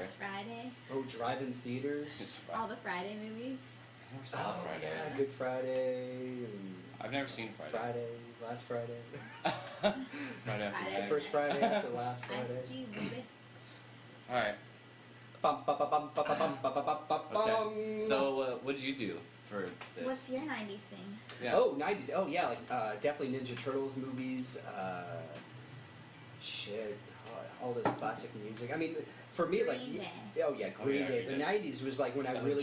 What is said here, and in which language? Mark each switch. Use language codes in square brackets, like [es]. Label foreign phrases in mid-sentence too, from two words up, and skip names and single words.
[en] It's Friday. Oh, drive-in theaters. It's All Friday. the Friday movies. I never saw Oh Friday. yeah, Good Friday. And I've never seen Friday. Friday, last Friday. Friday after Friday. next. First Friday after last Ice Friday. Cube, baby. All right. Bum, ba, ba, bum, ba, ba, bum, ba, ba, ba, ba, bum. Okay. So, what did you do for this? What's your 90s thing? Yeah. Oh, '90s. Oh yeah, like definitely Ninja Turtles movies. Shit, all those classic music. I mean, for me, like, Green Day. oh yeah, Green Day. The Green Day. '90s was like when I really